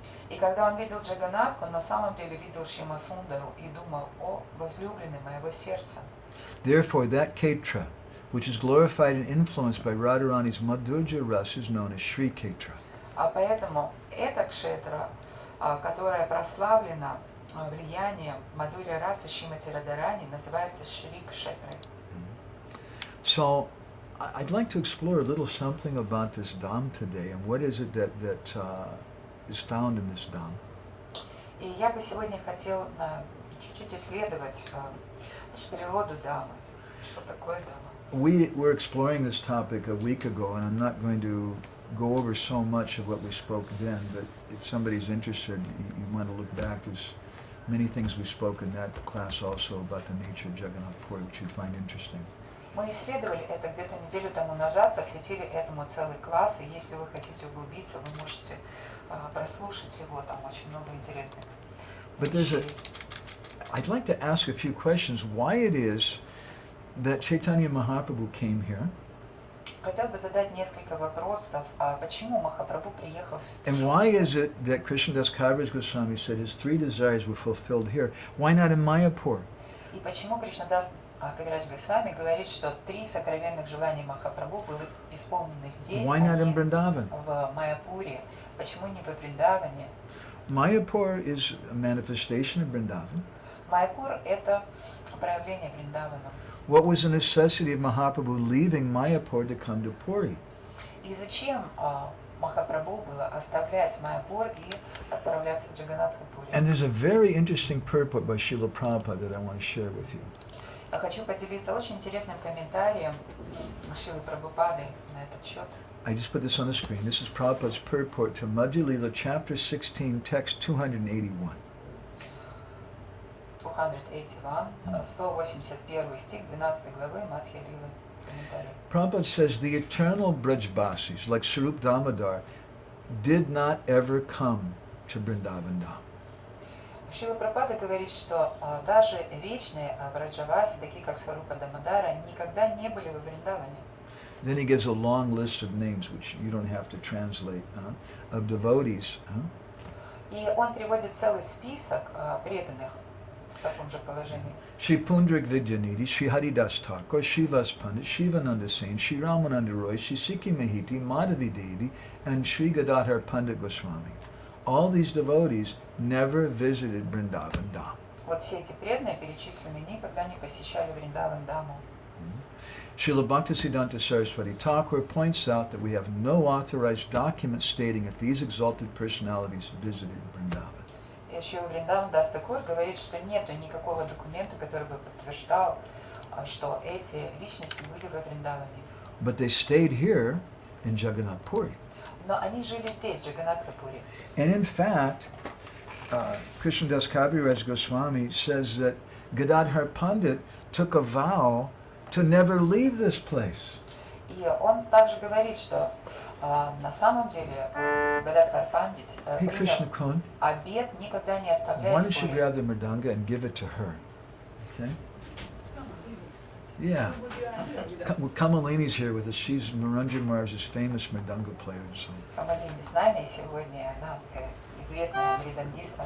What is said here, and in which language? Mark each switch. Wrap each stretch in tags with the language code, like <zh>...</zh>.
<ru>И когда он видел Джаганнатху, он на самом деле видел Шьяма Сундару и думал: о, возлюбленный моего сердца.</ru> <en>Therefore, that Kshetra, which is glorified and influenced by Radharani's Madhurya Ras, is known as Sri Kshetra.</en> <ru>А поэтому эта кшетра, которая прославлена влиянием Мадхурья расы Шримати Радхарани, называется Шри Кшетрой.</ru> <en>So, I'd like to explore a little something about this Dham today, and what is it that is found in this Dham.</en> <ru>И я бы сегодня хотел чуть-чуть исследовать природу Дhamы. Что такое Дхама?</ru> <en>We were exploring this topic a week ago, and I'm not going to go over so much of what we spoke then, but if somebody's interested, you want to look back, there's many things we spoke in that class also about the nature of Jagannath Puri, which you'd find interesting.</en> <ru>Мы исследовали это где-то неделю тому назад, посвятили этому целый класс, и если вы хотите углубиться, вы можете прослушать его, там очень много интересных</ru> <en>But there's a,</en> <ru>вещей.</ru> <en>I'd like to ask a few questions. Why it is that Chaitanya Mahaprabhu came here,</en> <ru>Хотел бы задать несколько вопросов. Почему Махапрабху приехал</ru> <en>and</en> <ru>сюда?</ru> <en>why is it that Krishnadas Kaviraja Goswami said his three desires were fulfilled here? Why not in Mayapur?</en> <ru>И почему Кришнадас Кавирадж Госвами говорит, что 3 сокровенных желания Махапрабху были исполнены здесь,</ru> <en>Why not in</en> <ru>а не</ru> <en>Vrindavan?</en> <ru>в Майяпуре? Почему не во Вриндаване?</ru> <en>Mayapur is a manifestation of Vrindavan.</en> <ru>Майяпур – это проявление Вриндавана.</ru> <en>What was the necessity of Mahaprabhu leaving Mayapur to come to Puri?</en> <ru>И зачем Махапрабху было оставлять Майяпур и отправляться в Джаганнатха-пури?</ru> <en>And there's a very interesting purport by Srila Prabhupada that I want to share with you.</en> <ru>Я хочу поделиться очень интересным комментарием Шрилы Прабхупады на этот счет.</ru> <en>I just put this on the screen. This is Prabhupada's purport to Madhya Lila, chapter 16, text 281.</en> <ru>281, 181 стих 12 главы Мадхья Лилы. Комментарий.</ru> <en>Prabhupada says the eternal Brajbasis, like Sarup Damodar, did not ever come to Vrindavan Dham.</en> <ru>Шрила Прабхупада говорит, что даже вечные Браджаваси, такие как Сварупа Дамодара, никогда не были во Вриндаване.</ru> <en>Then he gives a long list of names, which you don't have to translate, of devotees.</en> <ru>И он приводит целый список преданных в таком же положении.</ru> <en>Shri Pundrik Vidyanidhi, Shri Haridas Thakur, Shivas Pandit, Shivananda Sain, Shri Ramananda Roy, Shri Sikhi Mahiti, Madhavi Devi, and Shri Gadadhar Pandit Goswami. All these devotees never visited Vrindavan Dham.</en> <ru>Вот все эти преданные перечисленные никогда не посещали Вриндаван Даму.</ru> <en>Srila Bhaktisiddhanta Saraswati Thakur points out that we have no authorized document stating that these exalted personalities visited Vrindavan.</en> <ru>И Шрила Вриндаван Дас Такур говорит, что нету никакого документа, который бы подтверждал, что эти личности были во Вриндаване.</ru> <en>But they stayed here in Jagannath Puri.</en> <ru>Но они жили здесь, в Джаганнатха-пури.</ru> <en>And in fact, Krishnadas Kaviraja Goswami says that Gadadhar Pandit took a vow to never leave this place.</en> <ru>И он также говорит, что на самом деле Гададхар Пандит</ru> <en>Hey Krishna</en> <ru>принял</ru> <en>Kun,</en> <ru>обет никогда не</ru> <en>why</en> <ru>оставлять</ru> <en>don't you</en> <ru>Пури.</ru> <en>grab the mridanga and give it to her? Okay? Yeah. Kamalini's here with us. She's Maranjan Mars's famous mridanga player. So</en> <ru>Камалини с нами сегодня, она такая известная мридангистка,</ru>